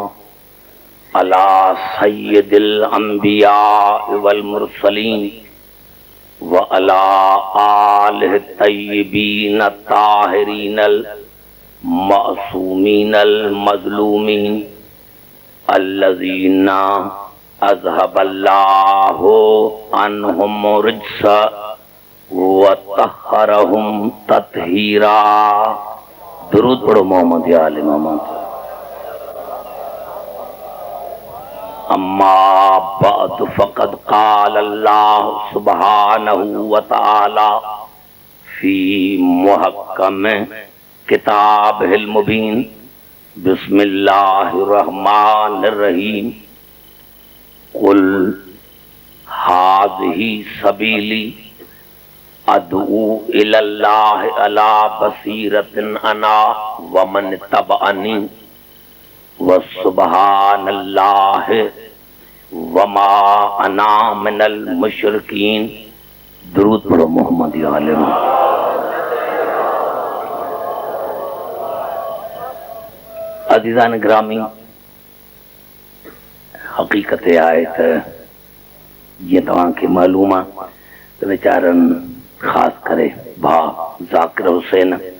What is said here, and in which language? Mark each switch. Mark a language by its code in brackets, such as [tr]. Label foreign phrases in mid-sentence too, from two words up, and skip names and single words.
[ar] على سيد الأنبياء والمرسلين وعلى آله الطيبين الطاهرين المعصومين المظلومين الذين أذهب الله عنهم الرجس وطهرهم تطهيرا. [ur] درود پڑھو محمد یا آل محمد. [ar] أما بعد فقد قال الله سبحانه وتعالى في محكم كتابه المبين بسم الله الرحمن الرحيم قل هذه سبيلي أدعو إلى الله على بصيرة أنا ومن اتبعني وسبحان الله وما أنا من المشركين. [ur] درود پڑھو محمد یا آل محمد. [sd] अज़ीज़ान ग्रामी, हकीकत आहे त जीअं तव्हांखे मालूम आहे त वीचारनि ख़ासि करे भाउ ज़ाकिर हुसैन